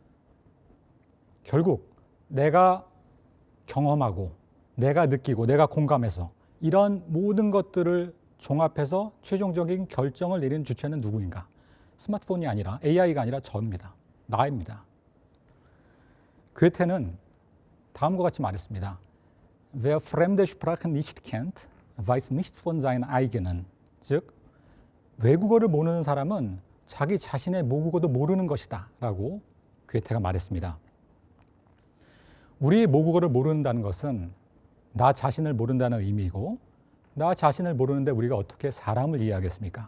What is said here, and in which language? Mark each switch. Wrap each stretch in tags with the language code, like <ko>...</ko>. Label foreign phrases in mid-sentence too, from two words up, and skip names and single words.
<ko>결국 내가 경험하고 내가 느끼고 내가 공감해서 이런 모든 것들을 종합해서 최종적인 결정을 내리는 주체는 누구인가? 스마트폰이 아니라 AI가 아니라 저입니다. 나입니다. 괴테는 다음과 같이 말했습니다.</ko> <de>Wer fremde Sprache nicht kennt, weiß nichts von seinen eigenen.</de> <ko>즉, 외국어를 모르는 사람은 자기 자신의 모국어도 모르는 것이다 라고 괴테가 말했습니다. 우리의 모국어를 모른다는 것은 나 자신을 모른다는 의미이고 나 자신을 모르는데 우리가 어떻게 사람을 이해하겠습니까?</ko>